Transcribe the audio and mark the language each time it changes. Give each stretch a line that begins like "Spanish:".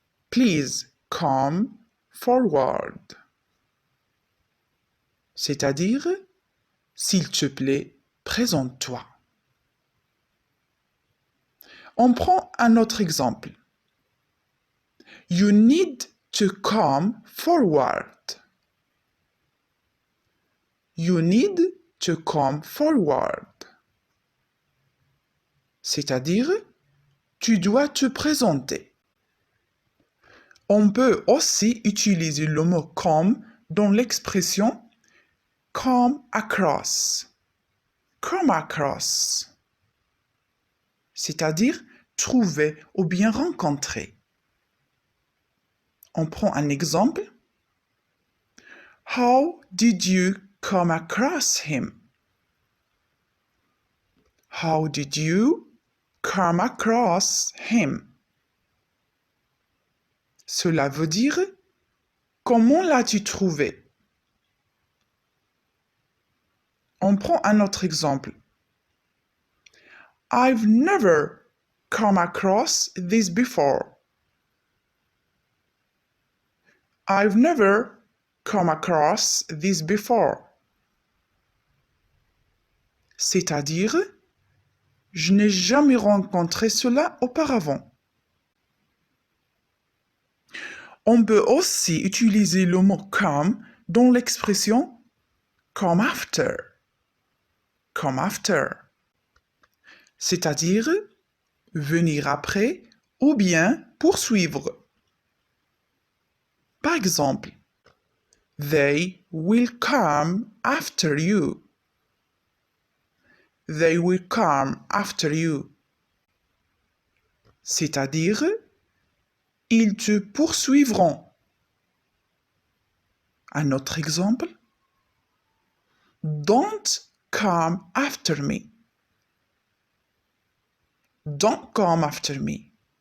English: Please come forward.
French: C'est-à-dire, s'il te plaît, présente-toi. On prend un autre exemple.
English: You need to come forward. You need to come forward.
French: C'est-à-dire, tu dois te présenter. On peut aussi utiliser le mot come dans l'expression come across. Come across. C'est-à-dire trouver ou bien rencontrer. On prend un exemple.
English: How did you come across him? How did you come across him?
French: Cela veut dire comment l'as-tu trouvé? On prend un autre exemple.
English: I've never come across this before. I've never come across this before.
French: C'est-à-dire, je n'ai jamais rencontré cela auparavant. On peut aussi utiliser le mot come dans l'expression come after. Come after. C'est-à-dire venir après ou bien poursuivre. Par exemple,
English: they will come after you. They will come after you.
French: C'est-à-dire, ils te poursuivront. Un autre exemple.
English: Don't come after me. Don't come after me.